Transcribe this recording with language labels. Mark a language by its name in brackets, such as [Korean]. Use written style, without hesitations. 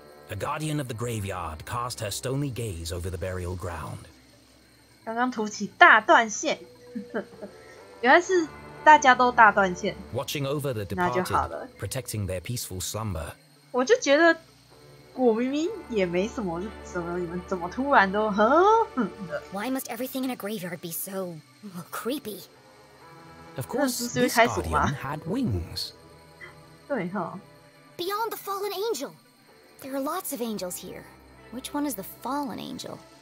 [English] A guardian of the graveyard cast her stony gaze over the burial ground. [Chinese] 刚刚涂起大断线，原来是大家都大断线。 [English] Watching over the departed, protecting their peaceful slumber. [Chinese] 我就觉得我明明也没什么，怎么你们怎么突然都 [English] Why must everything in a graveyard be so creepy? Of course, this guardian had wings. [Chinese] 对哈。 [English] Beyond the fallen angel. There are lots of angels here. Which one is the fallen angel?